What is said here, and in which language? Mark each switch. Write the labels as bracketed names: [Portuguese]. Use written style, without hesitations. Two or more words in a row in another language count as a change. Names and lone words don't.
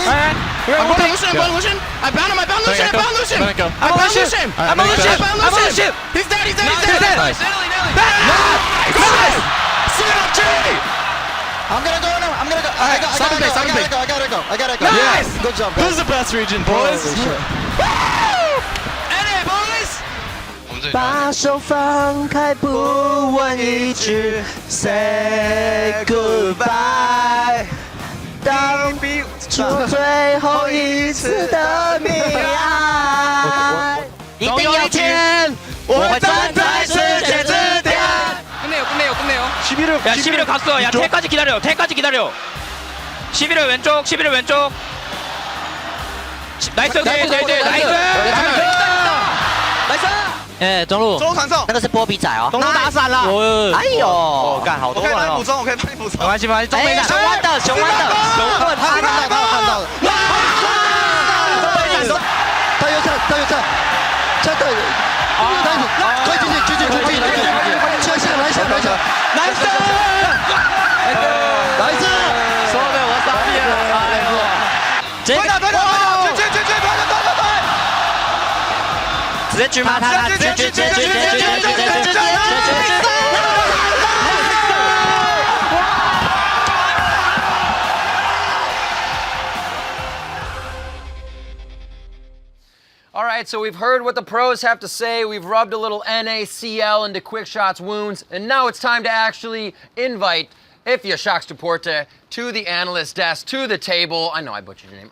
[English] I'm bound Lucian. I bound Lucian. He's dead. Nice. I'm gonna go now. I gotta go. Nice. Good job, This guys. is the best region, boys. boys! [Chinese] 把手放开，不问一句 ， [English] Say goodbye。 [Chinese] 当做最后一次的溺爱，一定有一天我会站在世界之巅。 [Korean] 끝내요. 11호 갔어. 야, 태까지 기다려. 11호 왼쪽. 나이스. 나이스. [Chinese] 哎，中路，那个是波比仔哦，中路打闪了，哎呦，干好多人哦，我可以帮你补充，没关系，中路熊湾的，他看到了，他又站，真的，快进去，来一次，说的我傻逼了，哎呦，这个，直接狙吗？ [English] All right, so we've heard what the pros have to say. We've rubbed a little NaCl into Quickshot's wounds, and now it's time to actually invite Ifya Shakstuporta to the analyst desk, to the table. I know I butchered your name.